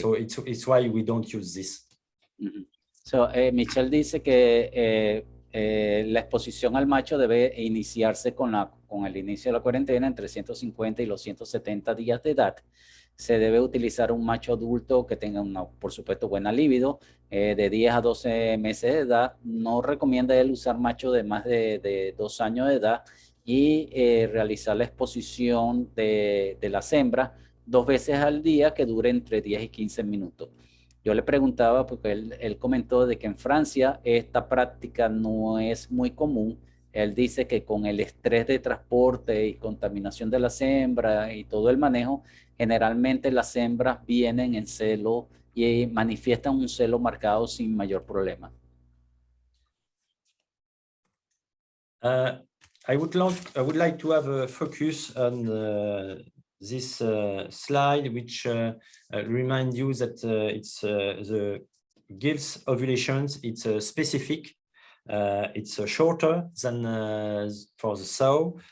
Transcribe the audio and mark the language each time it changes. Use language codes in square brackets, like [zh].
[en] So it's why we don't use this. Mm-hmm. [es] So, Michel dice que la exposición al macho debe iniciarse con el inicio de la cuarentena entre 150 y los 170 días de edad. Se debe utilizar un macho adulto que tenga por supuesto, buena libido, de 10 a 12 meses de edad. No recomienda él usar macho de más de 2 años de edad, y realizar la exposición de las hembras 2 veces al día, que dure entre 10 y 15 minutos. Yo le preguntaba, porque él comentó de que en Francia esta práctica no es muy común. Él dice que con el estrés de transporte y contaminación de las hembras y todo el manejo, generalmente las hembras vienen en celo y manifiestan un celo marcado sin mayor problema. [en] I would like to have a focus on this slide, which remind you that it's the gills ovulations. It's specific. It's shorter than for the sow.